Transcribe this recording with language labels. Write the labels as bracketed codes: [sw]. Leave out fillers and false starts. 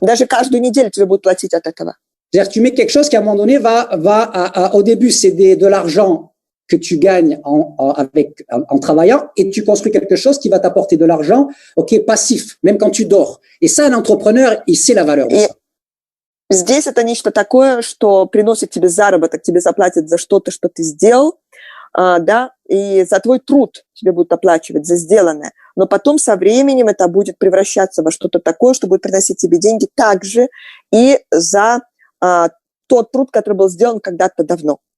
[ru] Даже каждую неделю тебе будут платить от этого. [fr] C'est-à-dire, tu mets quelque chose qui, à un moment donné, au début, c'est de l'argent que tu gagnes en travaillant, et tu construis quelque chose qui va t'apporter de l'argent, ok, passif, même quand tu dors. Et ça, un entrepreneur, il sait la valeur de ça. [ru] Здесь это нечто такое, что приносит тебе заработок, тебе заплатят за что-то, что ты сделал, да, и за твой труд тебе будут оплачивать, за сделанное. Но потом со временем это будет превращаться во что-то такое, что будет приносить тебе деньги также и за тот труд, который был сделан когда-то давно.